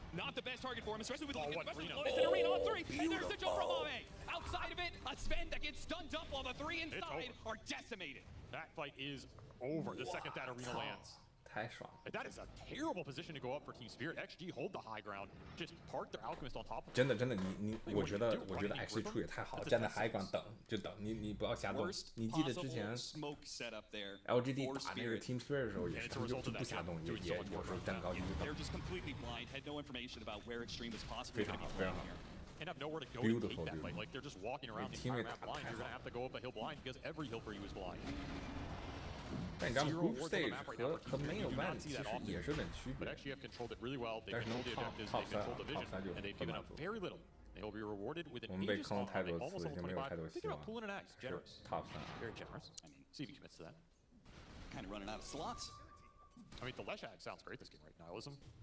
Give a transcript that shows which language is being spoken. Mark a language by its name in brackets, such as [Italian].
[English] Not the best target for him, especially with Lincoln, especially Lotus in Arena on 3. And there's the jump from Ame. Outside of it, a Sven that gets stunned up while the 3 inside are decimated. That fight is over the second that Arena lands. [Chinese] 太爽了！ [English] That is a terrible position to go up for Team Spirit. XG hold the high ground, just park their Alchemist on top of it. [Chinese] 真的，我觉得 XG 处理太好，站在 high ground 等就等，你不要瞎动。你记得之前 LGD 打那个 Team Spirit 的时候也是，他们就不瞎动，也有时候站高级就等。 [English] They're just completely blind, had no information about where Extreme was possibly going to be playing here. And have nowhere to go to take that fight. Like, they're just walking around the entire map blind. You're going to have to go up a hill blind because every hill for you is blind. [Chinese] 但你知道 Group Stage 和 Main Event 其实也是有点区别。 [English] But actually have controlled it really well. They control the objectives, they control the vision, and they've given up very little. They will be rewarded with an Aegis on. They almost level 25. Thinking about pulling an axe. Generous. Top 3. Very generous. I mean, see if he commits to that. Kind of running out of slots. I mean, the Lesh axe sounds great this game, right? Nihilism.